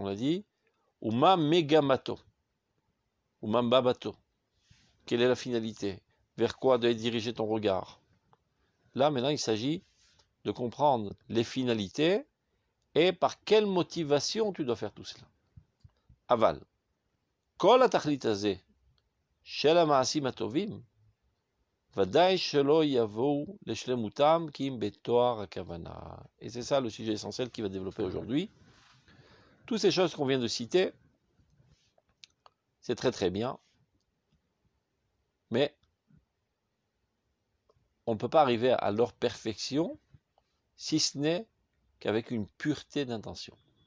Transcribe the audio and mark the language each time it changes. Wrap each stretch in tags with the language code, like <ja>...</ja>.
<fr>On a dit</fr> <he>Uma Megamato, Uma Babato.</he> <fr>Quelle est la finalité? Vers quoi doit diriger ton regard? Là, maintenant, il s'agit de comprendre les finalités et par quelle motivation tu dois faire tout cela.</fr> <he>Aval. Kol atachlit hazeh shel hama'asim hatovim ודאי שלא יבואו לשלמותם כי אם בתואר הכוונה.</he> <fr>Et c'est ça le sujet essentiel qui va développer aujourd'hui. Toutes ces choses qu'on vient de citer, c'est très très bien, mais on ne peut pas arriver à leur perfection si ce n'est qu'avec une pureté d'intention.</fr>